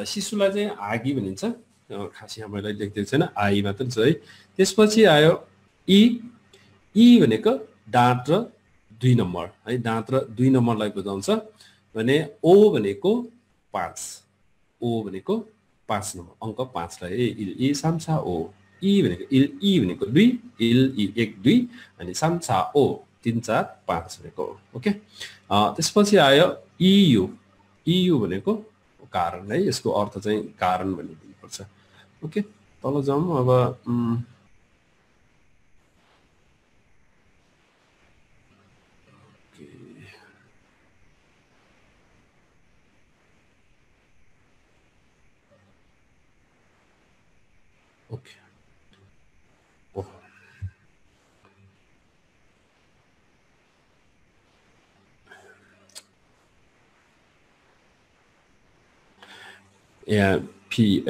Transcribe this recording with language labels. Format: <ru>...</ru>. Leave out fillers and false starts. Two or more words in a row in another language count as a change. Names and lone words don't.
<ne>शिशुलाई चाहिँ आगी भनिन्छ, खास यहाँ मैले लेखिदिएको छैन, आई मात्र छ है। त्यसपछि आयो ई भनेको दाँत र 2 नम्बर है, दाँत र 2 नम्बरलाई बुझाउँछ भने। ओ भनेको 5, ओ भनेको 5 नम्बर, अङ्क 5 लाई</ne> <ko>이 삼사 오.</ko> <ne>ई भनेको 2, इल 1 2 अनि</ne> <ko>삼사 오</ko> <ne>3 4 5 भनेको। ओके, त्यसपछि आयो इयु भनेको कारण है, यसको अर्थ चाहिँ कारण भन्ने दिनुपर्छ। ओके, तल जाउँ अब। ओके, यहाँ फी है।</ne>